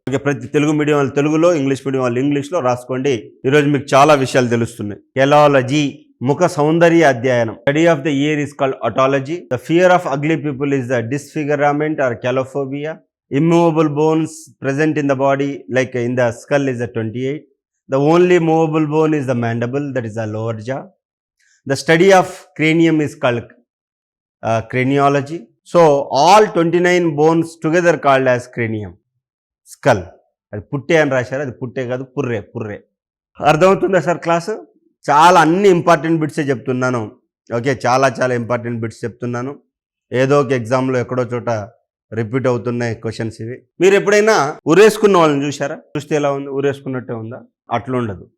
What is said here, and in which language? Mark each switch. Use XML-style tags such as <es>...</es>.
<te>Okay, ప్రతి Telugu medium వాళ్ళు తెలుగులో, ఇంగ్లీష్ మీడియం వాళ్ళు ఇంగ్లీష్లో రాసుకోండి. ఈరోజు మీకు చాలా విషయాలు తెలుస్తున్నాయి. కెలాలజీ, ముఖ సౌందర్య అధ్యయనం.</te> <en>Study of the ear is called otology. The fear of ugly people is the disfigurement or calophobia. Immovable bones present in the body, like in the skull, is the 28. The only movable bone is the mandible, that is the lower jaw. The study of cranium is called craniology. So all 29 bones together called as cranium. Skull.</en> <te>అది పుట్టే అని రాశారు, అది పుట్టే కాదు, పుర్రే. అర్థమవుతుందా sir class? చాలా అన్ని ఇంపార్టెంట్ బిట్సే చెప్తున్నాను. ఓకే, చాలా ఇంపార్టెంట్ బిట్స్ చెప్తున్నాను. ఏదో ఒక ఎగ్జామ్లో ఎక్కడో చోట రిపీట్ అవుతున్నాయి క్వశ్చన్స్ ఇవి. మీరు ఎప్పుడైనా ఉరేసుకున్న వాళ్ళని చూసారా? చూస్తే ఎలా ఉంది? ఉరేసుకున్నట్టే ఉందా? అట్లా ఉండదు.</te>